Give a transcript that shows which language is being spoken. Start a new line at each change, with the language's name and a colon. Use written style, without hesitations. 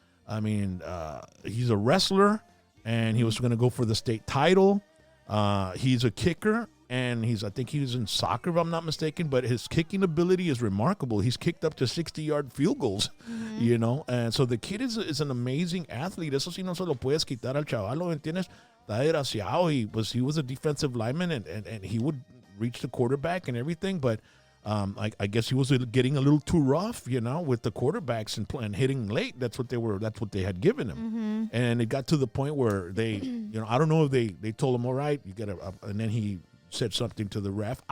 English: I mean, he's a wrestler, and he was going to go for the state title. He's a kicker, and I think he was in soccer, if I'm not mistaken, but his kicking ability is remarkable. He's kicked up to 60-yard field goals, you know, and so the kid is an amazing athlete.
Spanish: Eso sí no se lo puedes quitar al chavalo, ¿me entiendes? Está desgraciado.
English: He was a defensive lineman, and he would reach the quarterback and everything, but I guess he was getting a little too rough, you know, with the quarterbacks and hitting late. That's what they had given him. And it got to the point where they, you know, I don't know if they told him, all right, you got to, and then he said something to the ref.